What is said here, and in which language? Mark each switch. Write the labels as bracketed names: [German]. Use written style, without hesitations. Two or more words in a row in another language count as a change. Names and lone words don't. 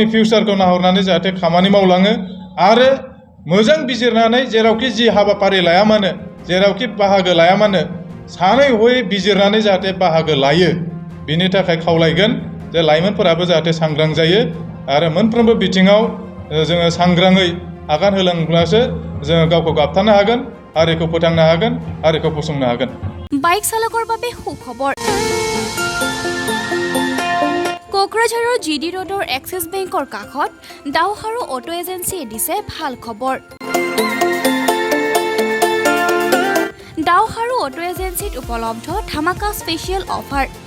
[Bodo] फिउचारखौ नाहरनानै जाहाथे खामानि मावलाङो आरो मोजां बिजिरनानै जेरावखि जि हाबाफारि लाया मानो जेरावखि बाहागो लाया मानो सानै हयै बिजिरनानै जाहाथे बाहागो लायो बिनि थाखाय खावलायगोन जे लाइमोनफोराबो जाहाथे सांग्रां जायो आरो मोनफ्रोमबो बिथिङाव जोङो सांग्राङै आगान होलांब्लासो जोङो गावखौ गाबथानो हागोन हारिखौ फोथांनो हागोन हारिखौ फसंनो हागोन [Assamese] বাইক চালকৰ বাবে সুখবৰ কোকৰাঝাৰৰ জিডি ৰোডৰ এক্সিছ বেংকৰ কাষত দাওহাৰু অটো এজেন্সিয়ে দিছে ভাল খবৰ দাওহাৰু অটো এজেন্সিত উপলব্ধ ধামাকা [English] special offer